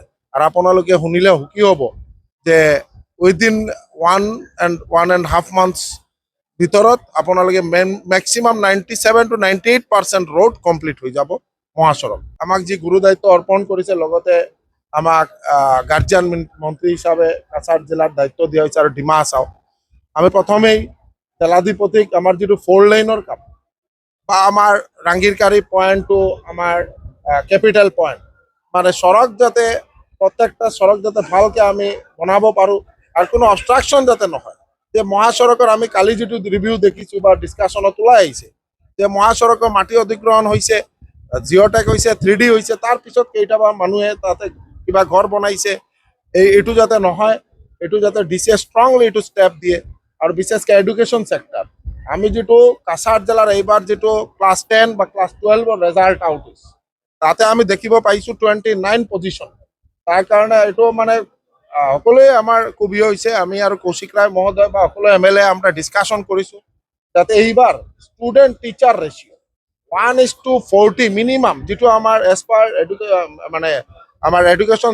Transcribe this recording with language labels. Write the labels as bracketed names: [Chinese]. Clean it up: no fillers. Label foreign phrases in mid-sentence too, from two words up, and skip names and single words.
[Assamese] আৰু আপোনালোকে শুনিলে সুখী হ'ব যে [English] within 1.5 months [Assamese] ভিতৰত আপোনালোকে [English] maximum 97 to 98% road complete [Assamese] হৈ যাব মহাসড়ক। আমাক যি গুৰু দায়িত্ব অৰ্পণ কৰিছে, লগতে আমাক গাৰ্জিয়ান মন্ত্রী হিসাবে কাছাড় জেলার দায়িত্ব [Bangla] দিয়া হয়েছে আর ডিমা হাছাও। [Assamese] আমি প্রথমেই জেলাধিপতিক আমার যেটো 4 লাইনের কাম বা আমার রাঙ্গিরকারি [English] point to [Assamese] আমার [English] capital point [Assamese] মানে সড়ক যাতে প্রত্যেকটা সড়ক যাতে ভালকে আমি বনাব পাৰোঁ আর কোনো অবস্ট্রাকশন যাতে নহয়। যে মহাসড়কৰ আমি কালি যেটো রিভিউ দেখিছোঁ বা ডিসকাশনত ওলাই আহিছে যে মহাসড়কৰ মাটি অধিগ্ৰহণ হৈছে, জিঅ'টেক হৈছে, 3D হৈছে, তাৰ পিছত কেইটাবা মানুহে তাতে কিবা ঘৰ বনাইছে। এইটো যাতে নহয়, এইটো যাতে [English] DC strongly [Assamese] এইটো স্টেপ দিয়ে আৰু বিশেষকৈ [English] education sector. [Assamese] আমি যেটো কাছাড় জেলাৰ এইবাৰ যেটো ক্লাস 10 বা [English] class 12 result out [Assamese] হৈছে তাতে আমি দেখিব পাইছোঁ 29 পজিশন। তাৰ কাৰণে এইটো মানে সকলোৱে আমাৰ কবি হৈছে আমি আৰু কৌশিক ৰায় মহোদয় বা সকলো MLA আমরা ডিসকাশন কৰিছোঁ যাতে এইবাৰ [English] student teacher ratio 1:40 minimum [Assamese] যিটো আমাৰ [English] as per [Assamese] মানে আমাৰ এডুকেশ্যন